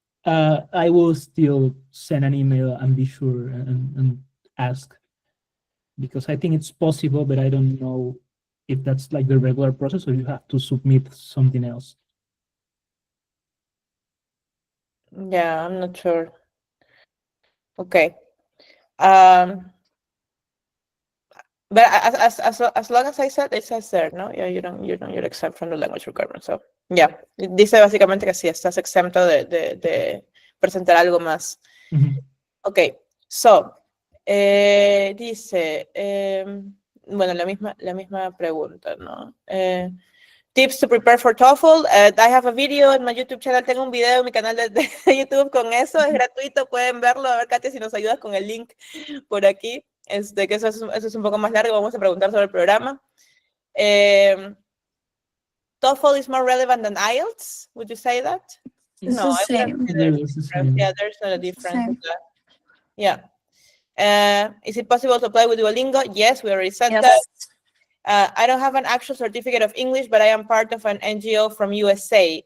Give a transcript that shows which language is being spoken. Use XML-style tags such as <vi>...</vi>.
<en>I will still send an email and be sure and ask, because I think it's possible, but I don't know if that's like the regular process or you have to submit something else. Yeah, I'm not sure. Okay. But as long as I said, it says there, no? Yeah, you're exempt from the language requirement. So, yeah,</en> <es>dice básicamente que sí, estás exento de presentar algo más.</es> <en>Okay, so,</en> <es>dice, bueno, la misma pregunta, ¿no?</es> <en>Tips to prepare for TOEFL. I have a video</en> <es>en mi</es> <en>YouTube channel.</en> <es>Tengo un video en mi canal de YouTube con eso. Es gratuito, pueden verlo. A ver, Katia, si nos ayudas con el link por aquí. Que eso es un poco más largo. Vamos a preguntar sobre el programa.</es> <en>TOEFL is more relevant than IELTS. Would you say that? It's the same. Yeah, there's not a difference. Yeah. Is it possible to apply with Duolingo? Yes, we already said that. I don't have an actual certificate of English, but I am part of an NGO from USA.</en>